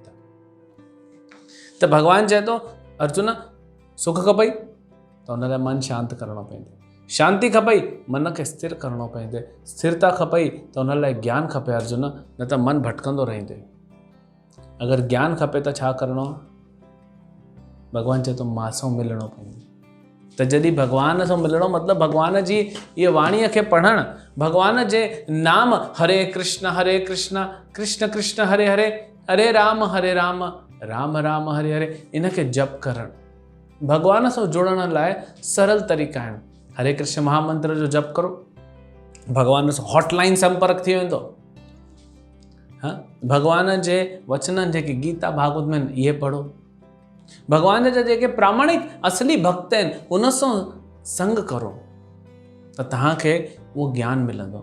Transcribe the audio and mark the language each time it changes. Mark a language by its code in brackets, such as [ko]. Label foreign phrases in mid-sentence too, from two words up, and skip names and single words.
[sd] त भॻवानु चए थो अर्जुन सुख खपई त हुन लाइ मन शांति करिणो पवंदो, शांति खपई मन खे स्थिर करिणो पवंदो, स्थिरता खपई त हुन लाइ ज्ञान खपे अर्जुन, न त मन भटकंदो रहंदो। अगरि ज्ञान खपे त छा करिणो आहे? भॻवानु चए थो मां सां मिलणो पवंदो। त जॾहिं भॻवान सां मिलणो मतिलबु भॻवान जी इहा वाणीअ खे पढ़णु, भॻवान जे नाम हरे कृष्ण कृष्ण कृष्ण हरे हरे, हरे राम राम राम हरे हरे, इनखे जप करणु, भॻवान सां जुड़ण लाइ सरल तरीक़ा आहिनि। हरे कृष्ण महामंत्र जो जप करो, भॻवान सां हॉटलाइन संपर्क थी वेंदो। भॻवान जे वचननि जेके गीता भागवत में आहिनि इहे पढ़ो, भॻवान जा जेके प्रामाणिक असली भक्त आहिनि उन सां संग करो, त तव्हांखे उहो ज्ञान मिलंदो।